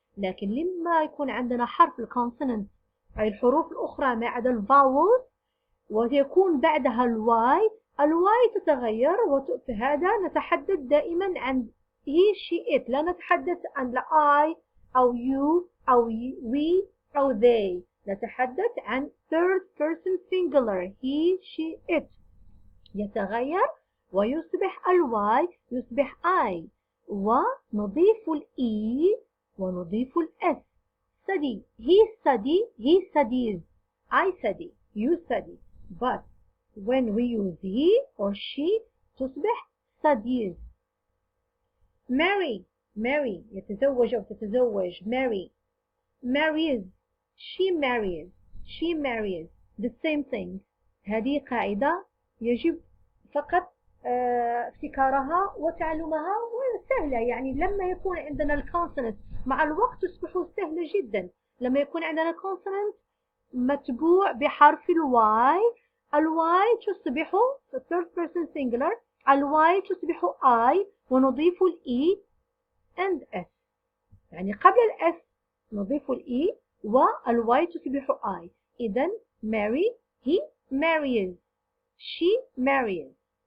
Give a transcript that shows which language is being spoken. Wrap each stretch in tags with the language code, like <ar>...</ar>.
<ar>لكن لما يكون عندنا حرف الكونسونانت أي الحروف الأخرى ما عدا الفاول ويكون بعدها الواي، الواي تتغير هذا نتحدث دائما عن he she it، لا نتحدث عن I أو you أو we أو they، نتحدث عن</ar> <en>third person singular he she it.</en> <ar>يتغير ويصبح الواي يصبح I، ونضيف الإي ونضيف الإس.</ar> <en>study he studies I study you study. But when we use he or she تصبح studies.</en> <ar>marry يتزوج أو تتزوج.</ar> <en>marries she marries the same thing.</en> <ar>هذه قاعدة يجب فقط افتكارها وتعلمها وسهلة. يعني لما يكون عندنا الكونسونانت مع الوقت تصبح سهلة جدا. لما يكون عندنا الكونسونانت متبوع بحرف الواي، الواي تصبح third person singular، الواي تصبح I ونضيف الإي and S. يعني قبل الإس نضيف الإي والواي تصبح I. إذن</ar> <en>marry he marries she marries.</en>